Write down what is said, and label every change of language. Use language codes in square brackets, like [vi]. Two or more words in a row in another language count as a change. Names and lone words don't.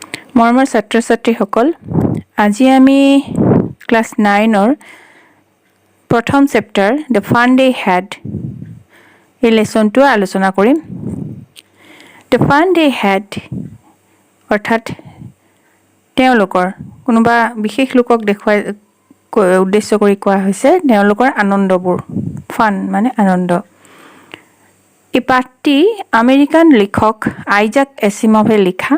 [as] মৰমৰ ছাত্ৰ ছাত্ৰীসকল, আজি আমি ক্লাছ 9-ৰ প্ৰথম চেপ্টাৰ দ্য ফান দে হ্যাড এই লেচনটো আলোচনা কৰিম। দ্য ফান দে হ্যাড অৰ্থাৎ তেওঁলোকৰ কোনোবা বিশেষ লোকক দেখুৱাই উদ্দেশ্য কৰি কোৱা হৈছে তেওঁলোকৰ আনন্দবোৰ। ফান মানে আনন্দ। এই পাঠটি আমেৰিকান লিখক আইজাক এছিমভে লিখা।